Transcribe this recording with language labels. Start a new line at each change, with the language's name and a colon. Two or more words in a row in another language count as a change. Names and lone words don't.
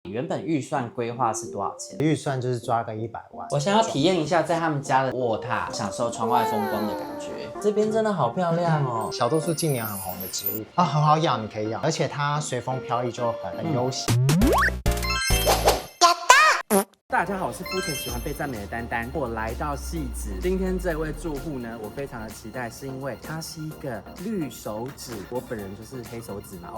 Chinese: 原本預算規劃是多少錢？預算就是抓個100萬。我想要體驗一下在他們家的臥榻，享受窗外風光的感覺。這邊真的好漂亮哦！小豆是近年很紅的植物啊，很好養，你可以養，而且它隨風飄逸就很悠閒。大家好，我是膚淺喜歡被讚美的丹丹。我來到汐止，今天這位住戶呢，我非常的期待，是因為他是一個綠手指，我本人就是黑手指嘛。